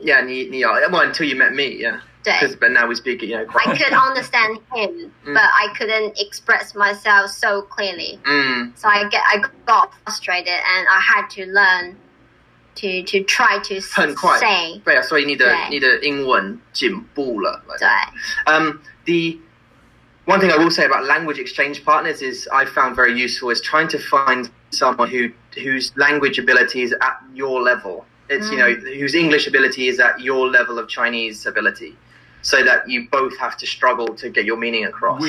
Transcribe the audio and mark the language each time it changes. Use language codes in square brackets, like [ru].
[en] Yeah, well, until you met me, yeah. [zh] 对。 [en] But now we speak it, quite. I could understand him, but I couldn't express myself so clearly. So I got frustrated, and I had to learn to try to [zh] 很快 [en] say. [zh] 对啊，所以你的英文进步了。对。 [en] The one thing I will say about language exchange partners is I found very useful is trying to find someone whose language ability is at your level. It's whose English ability is at your level of Chinese ability, so that you both have to struggle to get your meaning across.